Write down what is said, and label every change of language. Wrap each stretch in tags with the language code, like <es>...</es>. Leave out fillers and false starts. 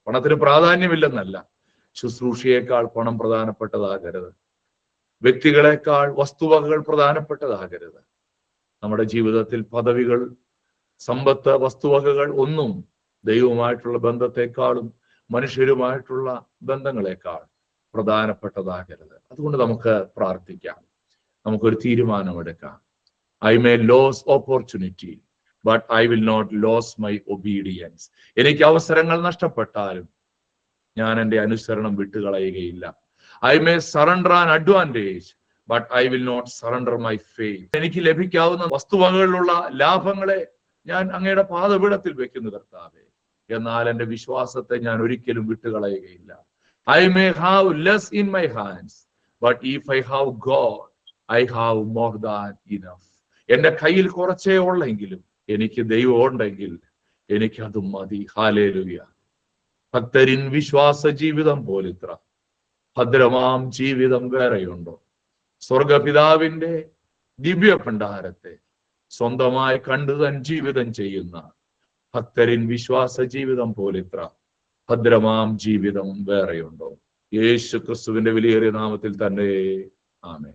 <ml>പണത്തിന് പ്രാധാന്യമില്ലെന്നല്ല, ശുശ്രൂഷയേക്കാൾ പണം പ്രധാനപ്പെട്ടതാകരുത്, വ്യക്തികളെക്കാൾ വസ്തുവകകൾ പ്രധാനപ്പെട്ടതാകരുത്. നമ്മുടെ ജീവിതത്തിൽ പദവികൾ, സമ്പത്ത്, വസ്തുവകകൾ ഒന്നും ദൈവവുമായിട്ടുള്ള ബന്ധത്തെക്കാളും മനുഷ്യരുമായിട്ടുള്ള ബന്ധങ്ങളെക്കാൾ പ്രധാനപ്പെട്ടതാകരുത്. അതുകൊണ്ട് നമുക്ക് പ്രാർത്ഥിക്കാം, നമുക്കൊരു തീരുമാനമെടുക്കാം.</ml> <en>I may lose opportunity, but I will not lose my obedience.</en> <ml>എനിക്ക് അവസരങ്ങൾ നഷ്ടപ്പെട്ടാലും ഞാൻ എൻ്റെ അനുസരണം വിട്ടുകളയുകയില്ല.</ml> <en>I may surrender an advantage, but I will not surrender my faith.</en> <ml>എനിക്ക് ലഭിക്കാവുന്ന വസ്തുവകകളിലുള്ള ലാഭങ്ങളെ ഞാൻ അങ്ങയുടെ പാദപീഠത്തിൽ വെക്കുന്നു കർത്താവേ, എന്നാൽ എൻ്റെ വിശ്വാസത്തെ ഞാൻ ഒരിക്കലും വിട്ടുകളയുകയില്ല.</ml> <en>I may have less in my hands, but if I have God, I have more than enough.</en> <ml>എന്റെ കയ്യിൽ കുറച്ചേ ഉള്ളെങ്കിലും എനിക്ക് ദൈവം ഉണ്ടെങ്കിൽ എനിക്കത് മതി. ഹല്ലേലൂയ. ഭക്തരിൻ വിശ്വാസ ജീവിതം പോലിത്ര ഭദ്രമാം ജീവിതം വേറെയുണ്ടോ? സ്വർഗപിതാവിന്റെ ദിവ്യ ഭണ്ഡാരത്തെ സ്വന്തമായി കണ്ടു തൻ ജീവിതം ചെയ്യുന്ന ഭക്തരിൻ വിശ്വാസ ജീവിതം പോലെ ഇത്ര ഭദ്രമാം ജീവിതം വേറെയുണ്ടോ? യേശു ക്രിസ്തുവിന്റെ വിലയേറിയ നാമത്തിൽ തന്നെ ആമേൻ.</ml>